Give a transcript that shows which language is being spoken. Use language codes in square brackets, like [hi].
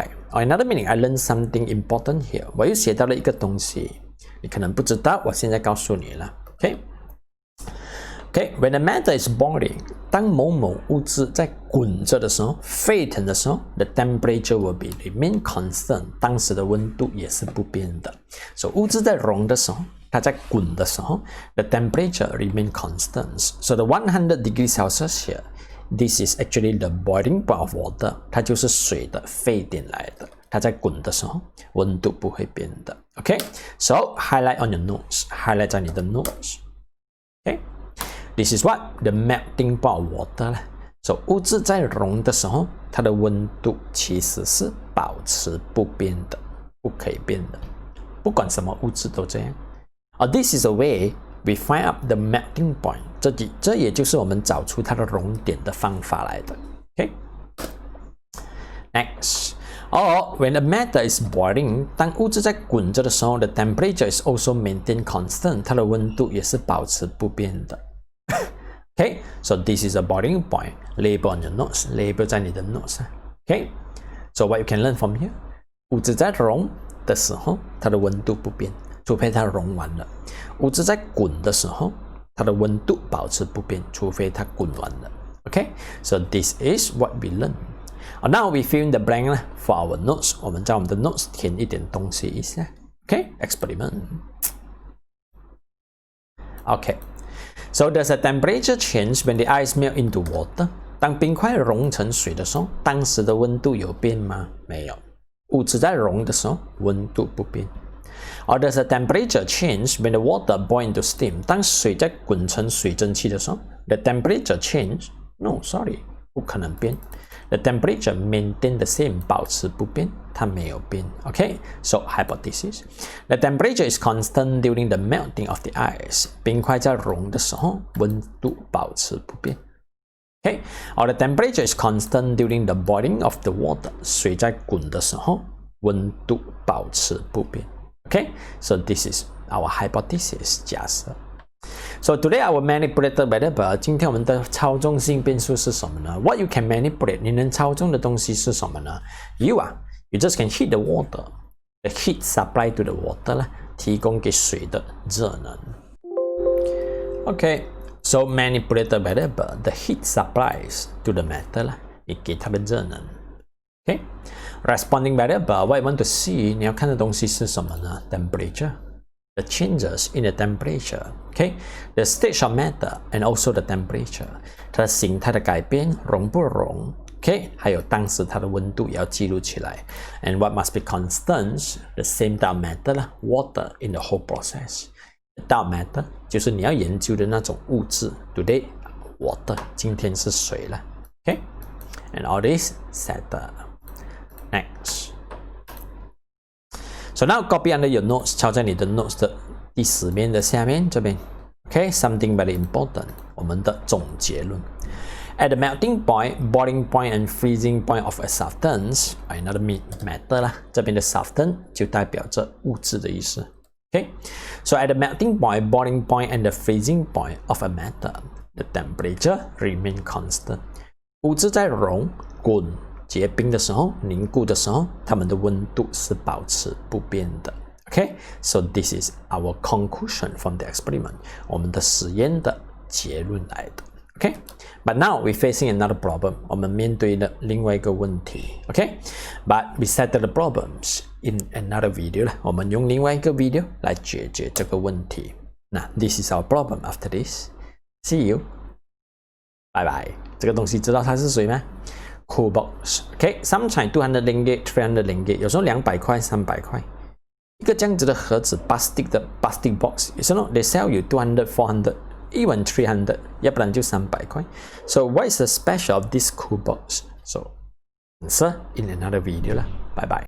[en] Another meaning, I learned something important here. [zh] 我又学到了一个东西，你可能不知道，我现在告诉你了。 [en] Okay, when the matter is boiling, [zh] 当某物质在滚着的时候，沸腾的时候 [en] the temperature will be remain constant. [zh] 当时的温度也是不变的。So 物质在溶的时候，它在滚的时候 [en] the temperature remain constant. So the 100 degrees Celsius here, this is actually the boiling point of water. [zh] 它就是水的沸点来的。它在滚的时候，温度不会变的。 [en] Okay, so highlight on your notes. Highlight [zh] 在你的 [en] notes. Okay.This is what? The melting point of water. [zh] So 物质在溶的时候，它的温度其实是保持不变的，不可以变的，不管什么物质都这样。 [en] This is a way we find out the melting point. [zh] 这也就是我们找出它的熔点的方法来的。 [en] Okay. Next. Or when the matter is boiling, [zh] 当物质在滚着的时候 [en] the temperature is also maintained constant. [zh] 它的温度也是保持不变的。 [en] Okay, so this is a boiling point. Label on your notes. Label [zh] 在你的 [en] notes. Okay, so what you can learn from here? [zh] 物质在溶的时候，它的温度不变，除非它溶完了。物质在滚的时候，它的温度保持不变，除非它滚完了。 [en] Okay, so this is what we learn. Now we fill in the blank for our notes. [zh] 我们在我们的 notes 填一点东西一下。 [en] Okay, experiment. Okay.So does the temperature change when the ice melt into water? [zh] 当冰块融成水的时候，当时的温度有变吗？没有。物质在溶的时候，温度不变。 [en] Or does the temperature change when the water boils into steam? [zh] 当水在滚成水蒸气的时候 ， [en] the temperature change? No, sorry, [zh] 不可能变。 [en] The temperature maintain the same, [zh] 保持不变，它没有变。 [en] Okay, so hypothesis. The temperature is constant during the melting of the ice. [zh] 冰块在溶的时候，温度保持不变。 [en] Okay, or the temperature is constant during the boiling of the water. [zh] 水在滚的时候，温度保持不变。 [en] Okay, so this is our hypothesis 假设。 So today our manipulated variable. [zh] 今天我们的操纵性变数是什么呢 ？ [en] What you can manipulate? [zh] 你能操纵的东西是什么呢 ？ [en] You just can heat the water. The heat supply to the water 啦， [zh] 提供给水的热能。 [en] Okay, so manipulated variable. The heat supplies to the matter 啦， [zh] 你给它的热能。 [en] Okay, responding variable. What you want to see? [zh] 你要看的东西是什么呢 [en] ？Temperature.The changes in the temperature, okay? The state of matter and also the temperature. [zh] 它的形态的改变，溶不溶， OK， 还有当时它的温度也要记录起来。 [en] And what must be constant? The same dark matter 啦 ，water in the whole process. [zh] Dark matter 就是你要研究的那种物质。 [en] Today, water， [zh] 今天是水了。 [en] OK，and all this settled. Next. So now copy under your notes， [zh] 抄在你的 notes 的第10面的下面这边。 [en] OK，something very important， [zh] 我们的总结论。 [en] At the melting point, boiling point, and freezing point of a substance, another matter 啦， [zh] 这边的 substance 就代表着物质的意思。 [en] So at the melting point, boiling point, and the freezing point of a matter, the temperature remain constant. [zh] 物质在融、滚、结冰的时候、凝固的时候，它们的温度是保持不变的。 [en] So this is our conclusion from the experiment. [zh] 我们的实验的结论来的。 [en] But now we're facing another problem. [zh] 我们面对了另外一个问题。 [en] But we settle the problems in another video 啦。 [zh] 我们用另外一个 video 来解决这个问题。 [en] 那 this is our problem after this. See you. Bye bye. [zh] 这个东西知道它是谁吗？Cool box。 [en] Sometimes 200 ringgit, 300 ringgit， [zh] 有时候200块、300块。一个这样子的盒子 plastic 的 plastic box， 有时候 [en] they sell you 200, 400。Even 300， [zh] 要不然就300块。 [en] So what is the special of this cool box? So answer in another video 啦，拜拜。